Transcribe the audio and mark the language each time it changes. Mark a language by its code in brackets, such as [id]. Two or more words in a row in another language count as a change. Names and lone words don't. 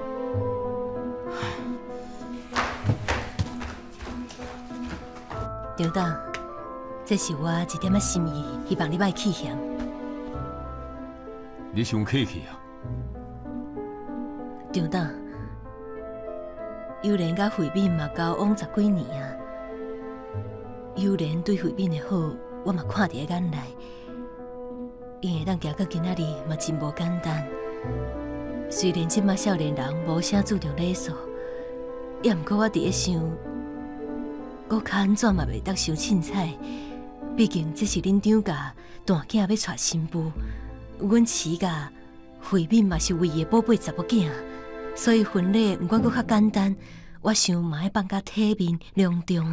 [nan] 张董，这是我一点仔心意，希望你莫气嫌。你伤客气啊？张董，幼莲甲慧敏嘛交往10几年啊。幼莲对慧敏的好，我嘛看伫眼内。因会当行到今仔日嘛真无简单。虽然即马少年人无啥注重礼数，也毋过我伫咧想，我较安怎嘛袂当伤凊彩。毕竟这是恁张家大囝要娶新妇，阮饲家慧敏嘛是唯一的宝贝查某囝，所以婚礼毋管阁较简单，我想嘛要办甲体面隆重。